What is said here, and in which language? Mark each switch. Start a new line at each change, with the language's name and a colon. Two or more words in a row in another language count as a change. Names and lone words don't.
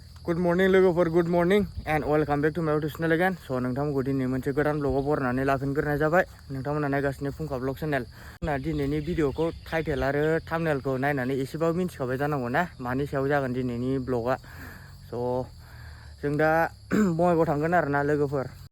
English: Good morning लोगोफोर good morning and welcome back to my YouTube channel again.
Bodo: So नोंथांमोनखौ दिनै मोनसे गोदान ब्लगाव बरायनानै लाफिनग्रोनाय जाबाय। नोंथांमोना नायगासिनो फुंखा
English: vlog channel.
Bodo: दिनैनि भिडिअखौ टाइटेल आरो थाम्बनेलखौ नायनानै एसेबाबो मिन्थिखाबाय जानांगौ ना मानि सायाव जागोन दिनैनि ब्लगा। स' जों दा बङाइगाव थांगोन आरोना लोगोफोर।